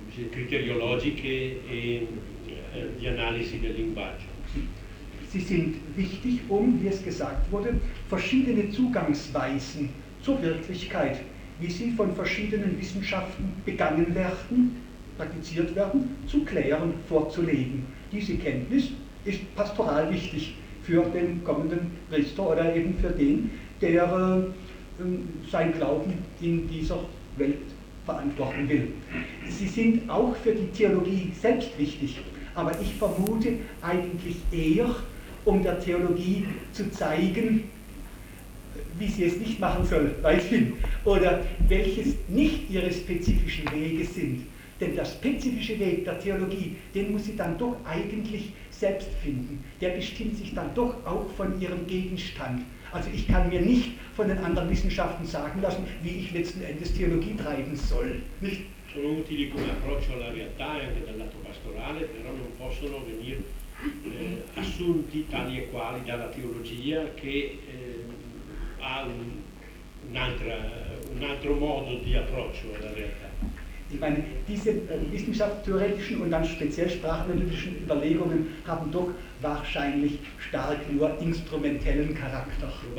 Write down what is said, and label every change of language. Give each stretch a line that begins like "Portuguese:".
Italian: criteriologiche e di analisi del linguaggio.
German: Sie sind wichtig, um, wie es gesagt wurde, verschiedene Zugangsweisen zur Wirklichkeit, wie sie von verschiedenen Wissenschaften begangen werden, praktiziert werden, zu klären, vorzulegen. Diese Kenntnis ist pastoral wichtig für den kommenden Priester oder eben für den, der sein Glauben in dieser Welt verantworten will. Sie sind auch für die Theologie selbst wichtig, aber ich vermute eigentlich eher, um der Theologie zu zeigen, wie sie es nicht machen soll, weithin, oder welches nicht ihre spezifischen Wege sind. Denn der spezifische Weg der Theologie, den muss sie dann doch eigentlich selbst finden. Der bestimmt sich dann doch auch von ihrem Gegenstand. Also ich kann mir nicht von den anderen Wissenschaften sagen lassen, wie ich letzten Endes Theologie treiben soll. Nicht?
Italian: Sono utili come approccio alla realtà e anche dal lato pastorale, però non possono venire assunti tali e quali dalla teologia che ha un altro modo di approccio alla realtà.
German: Ich meine, diese wissenschaftstheoretischen und dann speziell sprachanalytischen Überlegungen haben doch wahrscheinlich stark nur instrumentellen Charakter.